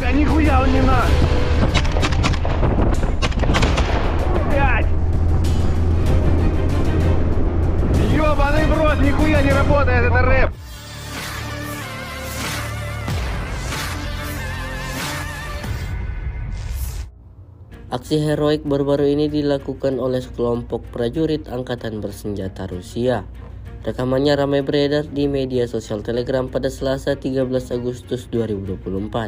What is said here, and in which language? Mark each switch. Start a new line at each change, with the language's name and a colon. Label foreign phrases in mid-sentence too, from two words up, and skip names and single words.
Russian: нихуя он не наш! Блядь! Ёбаный в рот, нихуя не работает, это рэп!
Indonesian: Aksi heroik baru-baru ini dilakukan oleh sekelompok prajurit angkatan bersenjata Rusia. Rekamannya ramai beredar di media sosial Telegram pada Selasa 13 Agustus 2024.